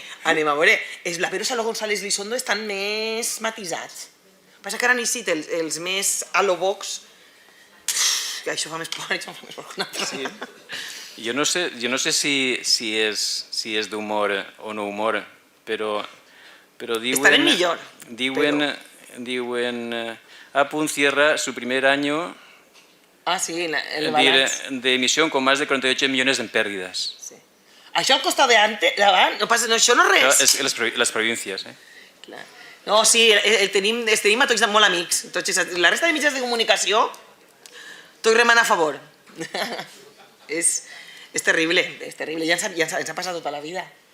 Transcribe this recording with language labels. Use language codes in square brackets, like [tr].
[ca] Anem a veure, els blaveros a lo González Lizondo estan més matisats. Passa que ara han eixit els més a lo Vox, que això fa més por, això fa més por que una altra. Sí. Jo no sé si és d'humor o no humor, però diuen... Estarem millor. Diuen [es] a punt cierra su primer año de emisión con más de 48 millones en pérdidas. [ca] Sí. Això al costat davant, no passa, això no és res. Les províncies, eh? Clar. No, sí, tenim a tots molt amics. La resta de mitjans de comunicació, tots remen a favor. És terrible, ja ens ha passat tota la vida.